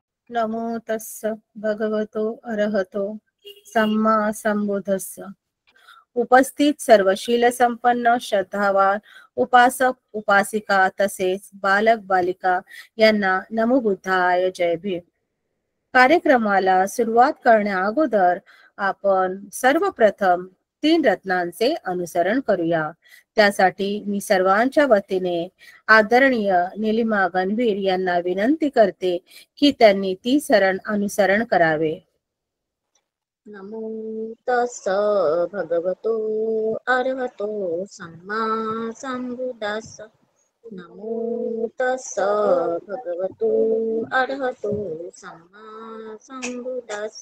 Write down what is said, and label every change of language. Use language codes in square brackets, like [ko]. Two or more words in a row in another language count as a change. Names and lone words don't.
[pi] नमो तस्स भगवतो अरहतो सम्मा संबुद्धस्स. [mr] उपस्थित सर्व शील संपन्न श्रद्धावान उपासक उपासिका तसेच बालक बालिका यांना [pi] नमो बुद्धाय [mr] जय भीम. कार्यक्रमाला सुरुवात करण्या अगोदर आपण सर्वप्रथम 3 रत्नांचे अनुसरण करूया. त्यासाठी मी सर्वांच्या वतीने आदरणीय निलिमा गणवीर यांना विनंती करते की त्यांनी ती अनुसरण करावे. [pi] नमो तस्स भगवतो अरहतो सम्मा संबुद्धस्स. नमो तस्स भगवतो अरहतो सम्मा संबुद्धस्स.